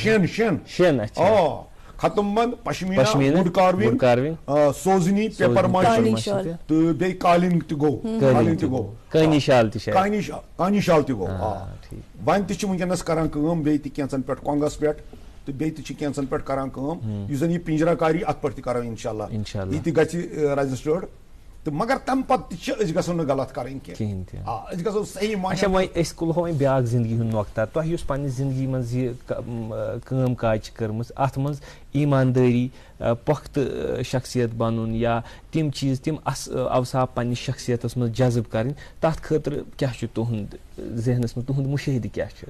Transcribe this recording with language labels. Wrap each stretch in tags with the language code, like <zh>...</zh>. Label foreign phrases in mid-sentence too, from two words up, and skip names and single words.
<ks>شین ختم بند, پشمیٖنہ,</ks> <en>wood carving,</en> <ks>سوزنی, پیپر ماشی تہٕ بیٚیہِ قالین تہِ گوٚو, کٲنی شال تہِ گوٚو. وۄنۍ تہِ چھِ ونکیٚنس کران کٲم بیٚیہِ تہِ کینٛژن پٮ۪ٹھ کۄنگس پٮ۪ٹھ, تہٕ بیٚیہِ تہِ چھِ کینٛژن پٮ۪ٹھ کران کٲم. یُس زن یہِ پنجرہ کاری اتھ پٮ۪ٹھ تہِ کرو انشاءاللہ, یہِ تہِ گژھِ رجسٹٲرڈ. تو مگر تم پتہ تہ گژھو نا غلط کریں کہین تہ گژھو صحیح معنی. اچھا وۄنۍ أسۍ تُلہو وۄنۍ بیاکھ زندگی ہُنٛد نۄقطہ. تۄہہِ یُس پننہِ زندگی منٛز یہِ کٲم کاج چھِ کٔرمٕژ اتھ منٛز ایٖماندٲری, پۄختہٕ شخصیت بنُن یا تِم چیٖز تِم اوصاف پننہِ شخصیتس منٛز جذب کرٕنۍ, تتھ خٲطرٕ کیاہ چھُ تُہُنٛد ذہنس منٛز, تُہُنٛد مُشٲہدٕ کیاہ چھُ؟</ks>